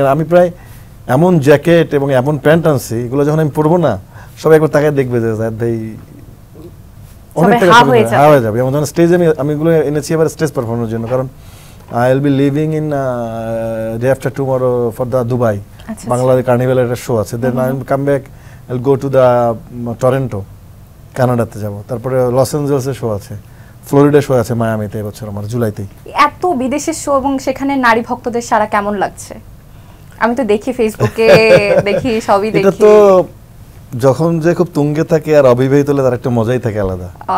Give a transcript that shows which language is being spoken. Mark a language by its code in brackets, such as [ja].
[bn] আমি প্রায় এমন জ্যাকেট এবং এমন প্যান্ট আনছি, এগুলো যখন আমি পরবো না, সবাই একবার তাকায় দেখবে যে ভাই অনেক টাকা হয়ে যাবে। এমন যখন স্টেজে আমি এগুলো এনেছি এবার স্টেজ পারফরমেন্সের জন্য, কারণ I will be leaving in day after tomorrow for the Dubai. Bangladesh Carnival একটা শো আছে। [en] Then I will come back, I'll go to the Toronto, কানাডাতে যাব। [bn] তারপরে লস অ্যাঞ্জেলেসে শো আছে, ফ্লোরিডা শো আছে মায়ামিতে এবছর আমার জুলাইতে। এত বিদেশের শো এবং সেখানে নারী ভক্তদের সারা কেমন লাগছে? আমি তো দেখি ফেসবুকে, দেখি সবই দেখি। এটা তো যখন যে খুব তুঙ্গে থাকে আর অবিবাহিত হলে তার একটা মজাই থাকে আলাদা।